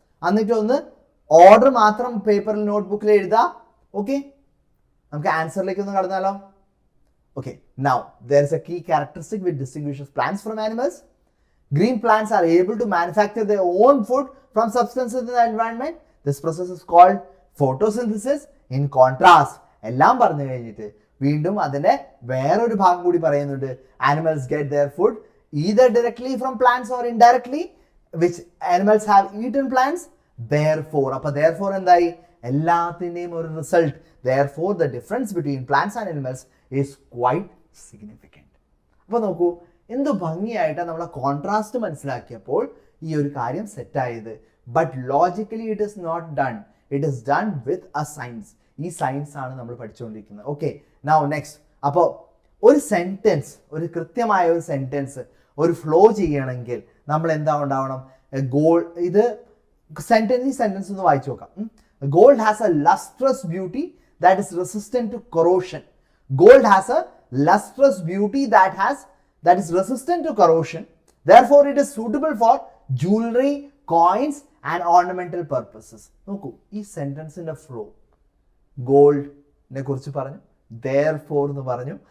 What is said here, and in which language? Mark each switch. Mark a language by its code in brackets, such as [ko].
[ml] എന്നിട്ട് ഒന്ന് ഓർഡർ മാത്രം പേപ്പറിൽ നോട്ട്ബുക്കിൽ എഴുതാം. ഓക്കെ, നമുക്ക് ആൻസറിലേക്ക് ഒന്ന് കടന്നാലോ? [en] Okay, now there is a key characteristic which distinguishes plants from animals. Green plants are able to manufacture their own food from substances in the environment. This process is called photosynthesis. In contrast, [ml] എല്ലാം പറഞ്ഞു കഴിഞ്ഞിട്ട് വീണ്ടും അതിന്റെ വേറൊരു ഭാഗം കൂടി പറയുന്നുണ്ട്. [en] Animals get their food either directly from plants or indirectly, which animals have eaten plants. [ml] Therefore, അപ്പൊ therefore എന്തായി? എല്ലാത്തിന്റെയും ഒരു result. [en] Therefore, the difference between plants and animals is quite significant. [ml] അപ്പൊ നോക്കൂ, എന്ത് ഭംഗിയായിട്ടാണ് നമ്മളെ കോൺട്രാസ്റ്റ് മനസ്സിലാക്കിയപ്പോൾ ഈ ഒരു കാര്യം സെറ്റായത്. [en] But logically it is not done. It is done with a science. [ml] ഈ സയൻസ് ആണ് നമ്മൾ പഠിച്ചുകൊണ്ടിരിക്കുന്നത്. [en] Okay, now next. [ml] അപ്പോൾ ഒരു സെന്റൻസ്, ഒരു കൃത്യമായ ഒരു സെന്റൻസ് ഒരു ഫ്ലോ ചെയ്യണമെങ്കിൽ നമ്മൾ എന്താ ഉണ്ടാവണം? ഇത് സെന്റൻസ് ഒന്ന് വായിച്ചു നോക്കാം. [en] Gold has a lustrous beauty that is resistant to corrosion. Gold has a lustrous beauty that is resistant to corrosion. Therefore, it is suitable for jewelry, coins and ornamental purposes. [ml] നോക്കൂ, ഈ സെന്റൻസിന്റെ flow ഗോൾഡിനെ കുറിച്ച് പറഞ്ഞു, therefore എന്ന് പറഞ്ഞു.